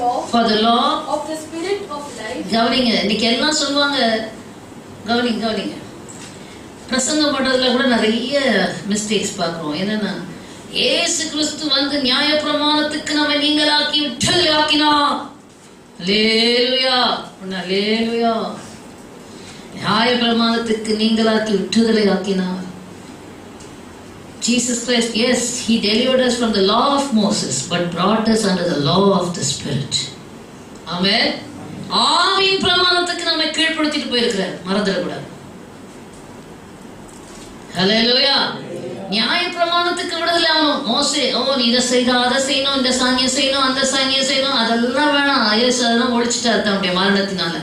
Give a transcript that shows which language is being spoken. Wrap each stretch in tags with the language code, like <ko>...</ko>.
<en>For the law of the spirit of life.</en> <ta>கவனிங்க, இன்னைக்கு எல்லாம் சொல்லுவாங்க, கவனிங்க, பிரசங்கம் பண்றதுல கூட நிறைய மிஸ்டேக்ஸ் பார்க்கிறோம். என்னன்னா, இயேசு கிறிஸ்து வந்து நியாய பிரமாணத்துக்கு நம்ம நீங்களாக்கி விடுதலையாக்கினார். அல்லேலூயா, அல்லேலூயா. நியாய பிரமாணத்துக்கு நீங்களாக்கி விடுதலையாக்கினார்.</ta> <en>Jesus Christ, yes, he delivered us from the law of Moses, but brought us under the law of the Spirit. Amen.</en> <ta>ஆவியின் பிரமாணத்துக்கு நம்மை கீழ்ப்படுத்திட்டு போயிருக்கிறார், மறந்துடக்கூடாது. ஹல்லேலூயா. நியாய பிரமாணத்துக்கு விடுதலை ஆகணும். மோசே, நீ இதை செய்தா, அதை செய்யணும், இந்த சாங்கியம் செய்யணும், அந்த சாங்கியம் செய்யணும், அதெல்லாம் வேணாம், அதெல்லாம் ஒழிச்சிட்டார் தன்னுடைய மரணத்தினால.</ta>